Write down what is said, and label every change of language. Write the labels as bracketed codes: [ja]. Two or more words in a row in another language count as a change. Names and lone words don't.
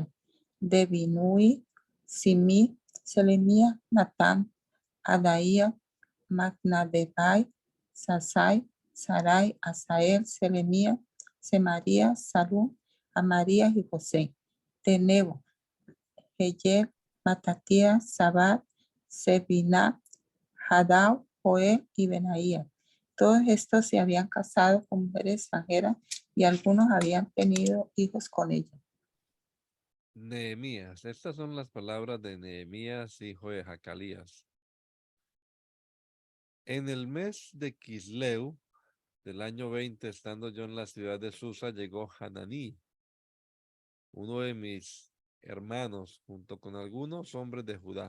[es] De Binui, Simi, Selemía, Natán, Adaía, Magnadebai, Sasai, Sarai, Asael, Selemía, Semaría, Salum, Amarías y José. De Nebo, Heyel, Matatías, Sabat, Sebina, Hadau, Joel y Benaía. Todos estos se habían casado con mujeres extranjeras y algunos habían tenido hijos con ellas. Nehemías. Estas son las palabras de Nehemías, hijo de Jacalías. En el mes de Quisleu del año 20, estando yo en la ciudad de Susa, llegó Hananí, uno de mis hermanos, junto con algunos hombres de Judá.